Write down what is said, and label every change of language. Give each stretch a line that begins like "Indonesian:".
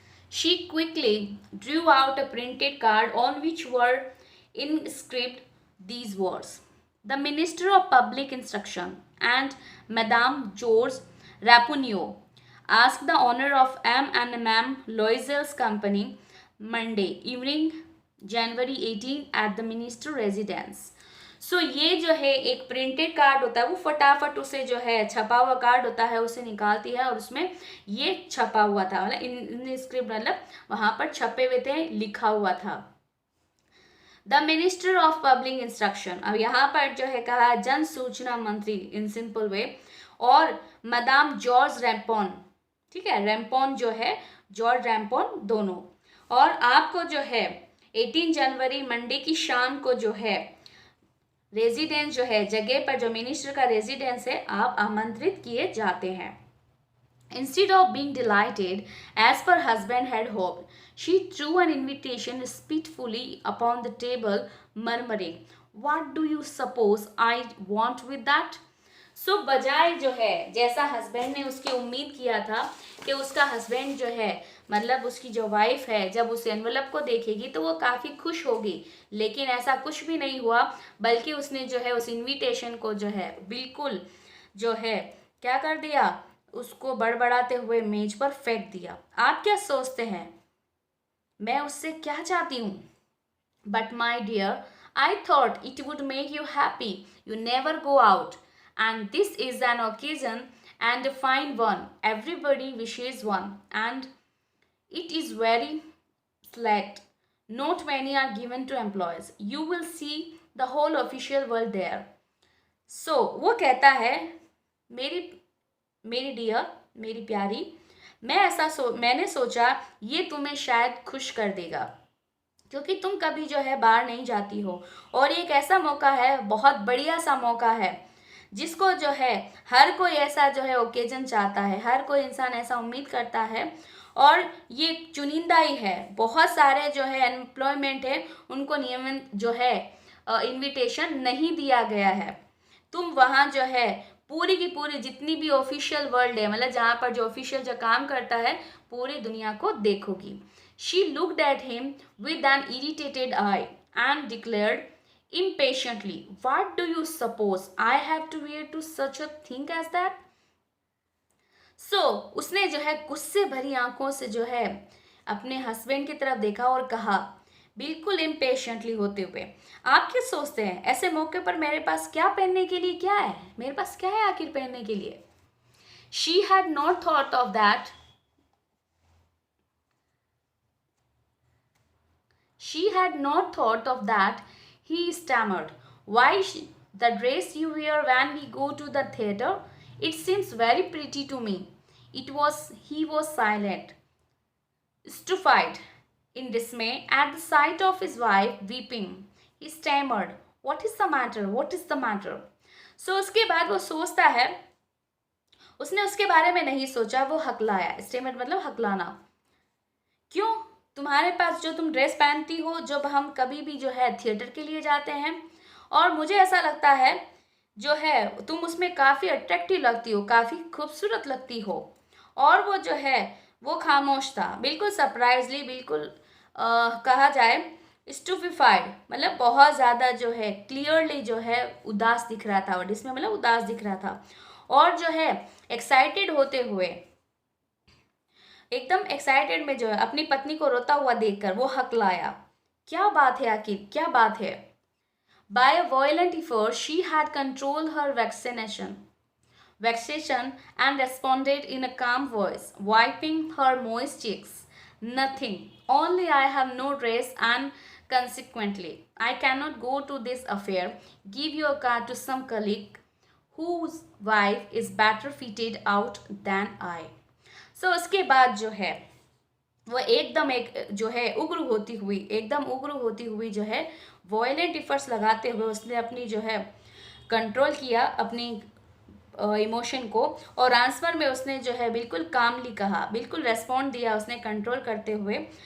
English: She quickly drew out a printed card on which were inscribed these words: "The Minister of Public Instruction and Madame George Rapunier ask the honor of M and M Loisel's company Monday evening, January 18 at the Minister Residence."
Hindi: सो ये जो है एक printed card होता है, वो फटाफट उसे जो है छपा हुआ कार्ड होता है उसे निकालती है, और उसमें ये छपा हुआ था, मतलब इन स्क्रिप्ट मतलब वहाँ पर छपे हुए थे, लिखा हुआ था the minister of public instruction. अब यहाँ पर जो है कहा जन सूचना मंत्री इन सिंपल वे, और मदाम जॉर्ज रैम्पोन, ठीक है, रैम्पोन जो है जॉर्ज रैम्पोन दोनों, और आपको जो है 18 जनवरी मंडे की शाम को जो है रेजिडेंस जो है जगह पर जो मिनिस्टर का रेजिडेंस है आप आमंत्रित किए जाते हैं।
English: Instead of being delighted, as her husband had hoped, she threw an invitation spitefully upon the table, murmuring, "What do you suppose I want with that?"
Hindi: सो बजाय जो है जैसा हस्बैंड ने उसकी उम्मीद किया था कि उसका हस्बैंड जो है मतलब उसकी जो वाइफ है जब उस एनवलप को देखेगी तो वो काफ़ी खुश होगी, लेकिन ऐसा कुछ भी नहीं हुआ। बल्कि उसने जो है उस इनविटेशन को जो है बिल्कुल जो है क्या कर दिया, उसको बड़बड़ाते हुए मेज पर फेंक दिया। आप क्या सोचते हैं मैं उससे क्या चाहती हूँ?
English: But my dear, I thought it would make you happy. You never go out. And this is an occasion and a fine one. Everybody wishes one. And it is very select. Not many are given to employees. You will see the whole official world there.
Hindi: So, वो कहता है मेरी मेरी dear, मेरी प्यारी, मैंने सोचा ये तुम्हें शायद खुश कर देगा क्योंकि तुम कभी जो है बाहर नहीं जाती हो और एक ऐसा मौका है, बहुत बढ़िया सा मौका है जिसको जो है हर कोई ऐसा जो है ओकेजन चाहता है, हर कोई इंसान ऐसा उम्मीद करता है। और ये चुनिंदा ही है, बहुत सारे जो है एम्प्लॉयमेंट है उनको नियमित जो है इनविटेशन नहीं दिया गया है। तुम वहाँ जो है पूरी की पूरी जितनी भी ऑफिशियल वर्ल्ड है, मतलब जहाँ पर जो ऑफिशियल जो काम करता है, पूरी दुनिया को देखोगी।
English: She looked at him with an irritated eye and declared impatiently, "What do you suppose I have to wear to such a thing as that?"
Hindi: So, उसने जो है गुस्से भरी आंखों से जो है अपने हस्बैंड की तरफ देखा और कहा बिल्कुल इम्पेशेंटली होते हुए, आप क्या सोचते हैं ऐसे मौके पर मेरे पास क्या पहनने के लिए, क्या है मेरे पास, क्या है आखिर पहनने के लिए?
English: She had not thought of that. She had not thought of that, he stammered. Why, the dress you wear when we go to the theater? It seems very pretty to me. He was silent, stupefied in dismay at the sight of his wife weeping. He stammered, "What is the matter? What is the matter?"
Hindi: So उसके बाद वो सोचता है, उसने उसके बारे में नहीं सोचा, वो हकलाया। स्टेमर मतलब हकलाना। क्यों? तुम्हारे पास जो तुम ड्रेस पहनती हो जब हम कभी भी जो है थिएटर के लिए जाते हैं, और मुझे ऐसा लगता है जो है तुम उसमें काफ़ी अट्रैक्टिव लगती हो, काफ़ी खूबसूरत लगती हो। और वो जो है वो खामोश था, बिल्कुल सरप्राइजली, बिल्कुल कहा जाए स्टूपिफाइड, मतलब बहुत ज़्यादा जो है क्लियरली जो है उदास दिख रहा था, और जिसमें मतलब उदास दिख रहा था। और जो है एक्साइटेड होते हुए, एकदम एक्साइटेड में जो है अपनी पत्नी को रोता हुआ देखकर वो हकलाया, क्या बात है आखिर, क्या बात है?
English: By a violent effort, she had controlled her vexation and responded in a calm voice, wiping her moist cheeks. Nothing. Only I have no dress and consequently I cannot go to this affair. Give your card to some colleague whose wife is better fitted out than I.
Hindi: So उसके बाद जो है वो एकदम एक जो है एकदम उग्र होती हुई जो है वॉयलेंट इफर्ट्स लगाते हुए उसने अपनी जो है कंट्रोल किया अपनी इमोशन को, और आंसर में उसने जो है बिल्कुल कामली कहा, बिल्कुल रेस्पॉन्ड दिया उसने कंट्रोल करते हुए।